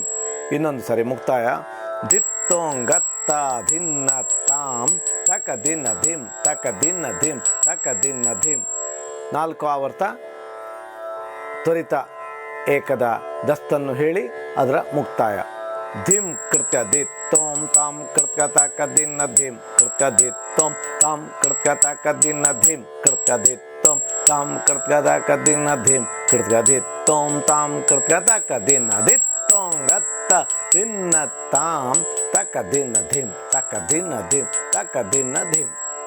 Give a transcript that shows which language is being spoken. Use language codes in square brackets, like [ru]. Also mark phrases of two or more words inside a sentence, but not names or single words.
[kn] ಇನ್ನೊಂದು ಸರಿ ಮುಕ್ತಾಯ ದಿತ್ತೋಂಗತ್ತ ದಿನ್ನ ತಾಮ್ ತಕ ದಿನ ಧಿಮ್ ತಕ ದಿನ ಧಿಮ್ ತಕ ದಿನ ಧಿಮ್. 4 ಆವರ್ತ ತ್ವರಿತ ಏಕದ ದಸ್ತನ್ನು ಹೇಳಿ ಅದರ ಮುಕ್ತಾಯ. ಧಿಮ್ ಕೃತ್ಕ ದಿತ್ ತೋಮ್ ತಾಮ್ ಕೃತ್ಕ ತಾಕ ದಿನ ಧಿಮ್ ಕೃತ್ಕ ದಿತ್ ತೋಮ್ ತಾಮ್ ಕೃತ್ಕ ತಾಕ ದಿನ ಧಿಮ್ ಕೃತ್ಕ ದಿತ್ ತೋಮ್ ತಾಮ್ ಕೃತ್ಕ ತಾಕ ದಿನ ಧಿಮ್ ಕೃತ್ಕ ದಿತ್ ತೋಮ್ ತಾಮ್ ಕೃತ್ಕ ತಾಕ ದಿನ ದಿತ್ ತೋಂಗತ್ತ ದಿನ ತಾಮ್ ತಕ ದಿನ ಧಿಮ್ ತಕ ದಿನ ಧಿಮ್ ತಕ ದಿನ ಧಿಮ್.